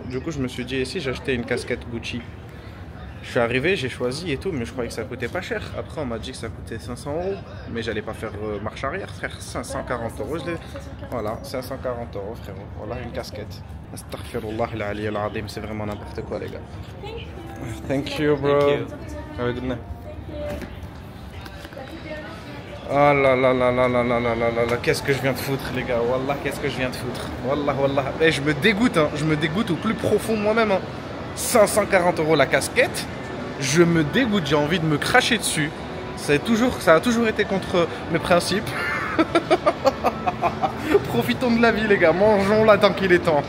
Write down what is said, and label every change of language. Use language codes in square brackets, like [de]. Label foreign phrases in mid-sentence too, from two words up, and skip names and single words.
[fr] Du coup je me suis dit, et si j'achetais une casquette Gucci? Je suis arrivé, j'ai choisi et tout, mais je croyais que ça coûtait pas cher. Après, on m'a dit que ça coûtait 500 €. Mais j'allais pas faire marche arrière, frère. 540 €. Voilà, 540 € frérot. Voilà, une casquette. [ar] أستغفر الله العلي العظيم, [fr] c'est vraiment n'importe quoi, les gars. [en] Thank you, bro. Have a good night. [fr] Oh là là là là là là là là là, qu'est-ce que je viens de foutre, les gars. Wallah, qu'est-ce que je viens de foutre. [ar] والله، والله. [fr] Et je me dégoûte, hein. Je me dégoûte au plus profond de moi-même, hein. 540 € la casquette, je me dégoûte, j'ai envie de me cracher dessus. Ça a toujours été contre mes principes. Profitons de la vie les gars, mangeons-la tant qu'il est temps.